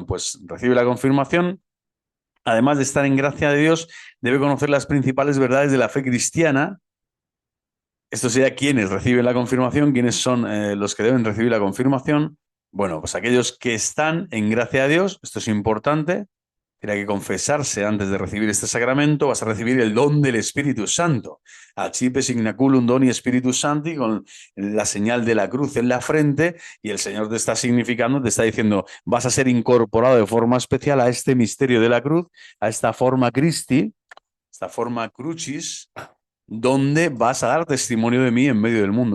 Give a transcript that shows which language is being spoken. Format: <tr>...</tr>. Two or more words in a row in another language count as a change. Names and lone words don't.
<es>Pues recibe la confirmación. Además de estar en gracia de Dios, debe conocer las principales verdades de la fe cristiana. Esto sería quiénes reciben la confirmación, quiénes son los que deben recibir la confirmación. Bueno, pues aquellos que están en gracia de Dios, esto es importante, tiene que confesarse antes de recibir este sacramento, vas a recibir el don del Espíritu Santo.</es> <la>Accipe signaculum doni Spiritus Sancti,</la> <es>con la señal de la cruz en la frente, y el Señor te está significando, te está diciendo, vas a ser incorporado de forma especial a este misterio de la cruz, a esta</es> <la>forma Christi,</la> <es>esta</es> <la>forma crucis,</la> <es>donde vas a dar testimonio de mí en medio del mundo.</es>